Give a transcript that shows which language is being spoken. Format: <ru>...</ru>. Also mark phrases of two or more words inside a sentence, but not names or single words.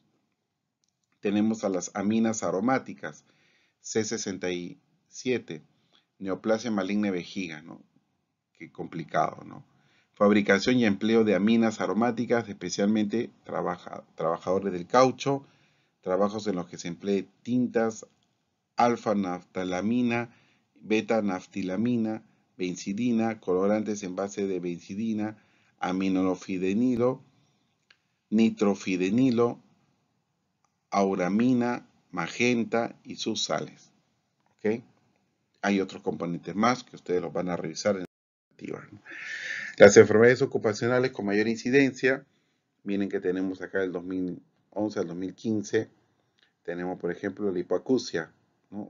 <es>Tenemos a las aminas aromáticas, C67, neoplasia maligna de vejiga, ¿no? Qué complicado, ¿no? Fabricación y empleo de aminas aromáticas, especialmente trabajadores del caucho, trabajos en los que se emplee tintas, alfa-naftalamina, beta-naftilamina, benzidina, colorantes en base de benzidina, aminofidinilo, nitrofidenilo, auramina, magenta y sus sales. ¿Okay? Hay otros componentes más que ustedes los van a revisar en la activa. Las enfermedades ocupacionales con mayor incidencia, miren que tenemos acá del 2011 al 2015, tenemos por ejemplo la hipoacusia, ¿no?</es>